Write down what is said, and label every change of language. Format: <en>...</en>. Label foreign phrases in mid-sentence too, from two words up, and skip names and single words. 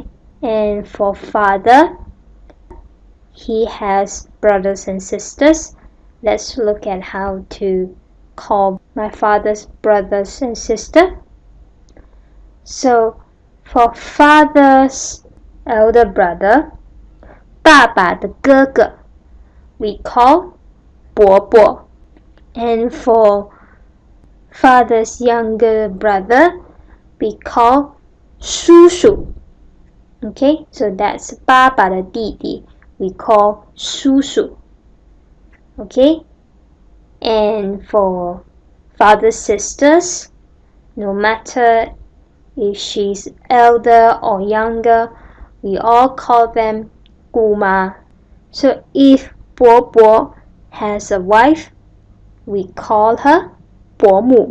<en>And for father, he has brothers and sisters. Let's look at how to call my father's brothers and sister. So for father's elder brother,</en> <zh>爸爸的哥哥,</zh> <en>we call 伯伯. And for father's younger brother, we call 叔叔. Okay, so that's</en> <zh>爸爸的弟弟,</zh> <en>we call 叔叔. Okay, and for father's sisters, no matter if she's elder or younger, we all call them 姑妈. So if 伯伯 has a wife, we call her 伯母.</en>